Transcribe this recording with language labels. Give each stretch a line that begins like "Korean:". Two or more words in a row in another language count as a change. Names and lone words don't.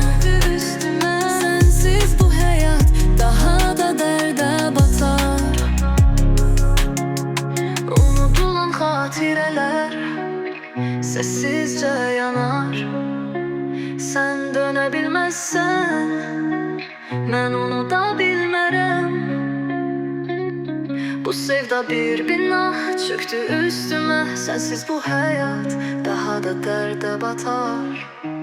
Turkish: Sensiz bu hayat daha da derde batar.
Azerbaijani: Unudulan xatirələr sessizce yanar. Sen dönə bilməzsən, mən unuda bilmərəm. Bu sevda bir bina çöktü üstüme.
Turkish: Sensiz bu hayat daha da derde batar.